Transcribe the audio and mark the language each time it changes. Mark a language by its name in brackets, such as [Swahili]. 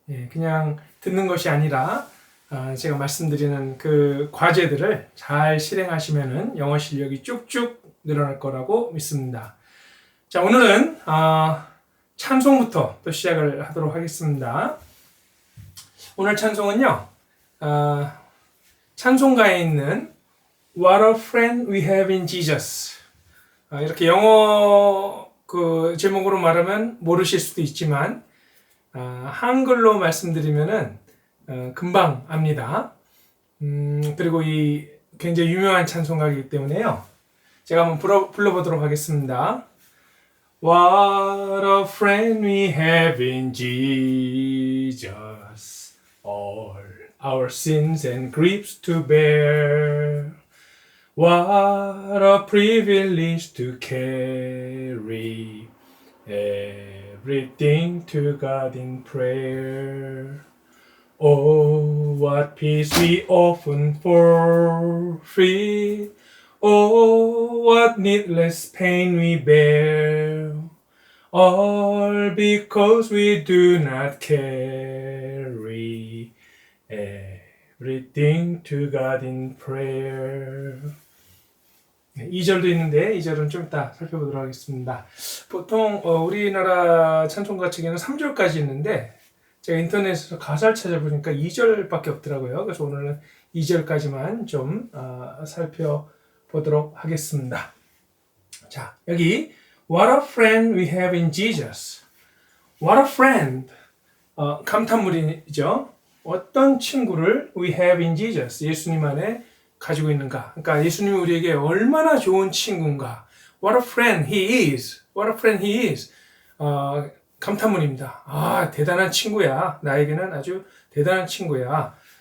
[Korean] 그냥 듣는 것이 아니라 제가 말씀드리는 그 과제들을 잘 실행하시면은 영어 실력이 쭉쭉 늘어날 거라고 믿습니다. 자, 오늘은 찬송부터 또 시작을 하도록 하겠습니다. 오늘 찬송은요, 찬송가에 있는 [English] What a friend we have in Jesus. [Korean] 이렇게 영어 그 제목으로 말하면 모르실 수도 있지만 한글로 말씀드리면은 금방 압니다. 그리고 이 굉장히 유명한 찬송가이기 때문에요. 제가 한번 불러보도록 하겠습니다. [English] What a friend we have in Jesus, all our sins and griefs to bear. What a privilege to carry everything to God in prayer. Oh, what peace we often forfeit. Oh, what needless pain we bear, all because we do not carry everything to God in prayer. [Korean] 2절도 있는데 2절은 좀 이따 살펴보도록 하겠습니다. 보통 우리나라 찬송가 측에는 3절까지 있는데 제가 인터넷에서 가사를 찾아보니까 2절밖에 없더라고요. 그래서 오늘은 2절까지만 좀 살펴보도록 하겠습니다. 자, 여기 [English] What a friend we have in Jesus. What a friend. [Korean] 감탄물이죠. 어떤 친구를 [English] we have in Jesus. [Korean] 예수님 안에 가지고 있는가. 그러니까 예수님이 우리에게 얼마나 좋은 친구인가. [English] What a friend he is. What a friend he is. [Korean] 감탄문입니다. 대단한 친구야. 나에게는 아주 대단한 친구야.